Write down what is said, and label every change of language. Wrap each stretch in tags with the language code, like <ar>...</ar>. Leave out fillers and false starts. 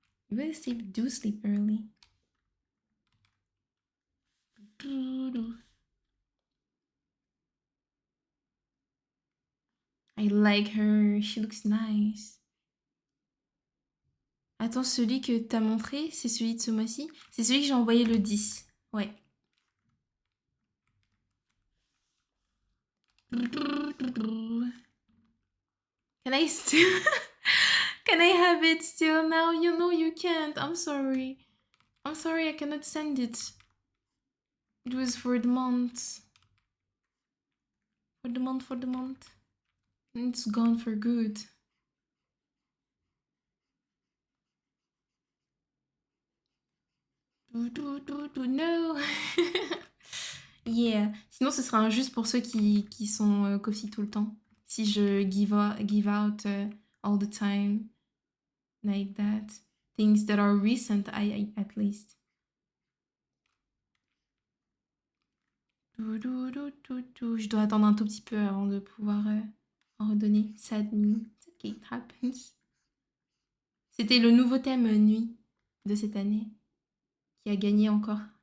<en>You better sleep, do sleep early. I like her, she looks nice.</en> <fr>Attends, celui que t'as montré, c'est celui de ce mois-ci? C'est celui que j'ai envoyé le 10. Ouais.</fr> <en>Can I still... Can I have it still now? You know you can't. I'm sorry. I'm sorry, I cannot send it. It was for the month. For the month. It's gone for good. No. Yeah.</en> <fr>Sinon, ce sera injuste pour ceux qui sont coffee tout le temps. Si je</fr> <en>give out all the time. Like that. Things that are recent, at least.</en> <fr>Je dois attendre un tout petit peu avant de pouvoir en redonner.</fr> <en>Sad me. It's okay, it happens.</en> <fr>C'était le nouveau thème nuit de cette année qui a gagné encore.</fr>